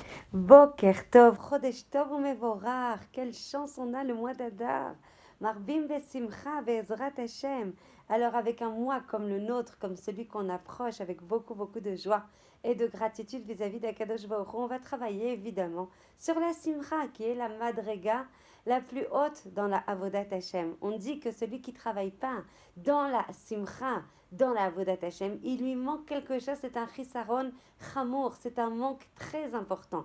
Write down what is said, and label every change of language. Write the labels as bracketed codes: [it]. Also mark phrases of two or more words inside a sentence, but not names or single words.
[he] בוקר טוב, חודש טוב ומבורך, [fr] quelle chance on a le mois d'Adar. [he] מרבים בשמחה בעזרת השם. [fr] Alors avec un mois comme le nôtre, comme celui qu'on approche avec beaucoup de joie et de gratitude vis-à-vis d' [he] הקדוש ברוך הוא, [fr] on va travailler évidemment sur la simcha qui est la madrega la plus haute dans la [he] עבודת השם. [fr] On dit que celui qui travaille pas dans la simcha, dans la [he] עבודת השם, [fr] il lui manque quelque chose, c'est un [he] חיסרון חמור, [fr] c'est un manque très important.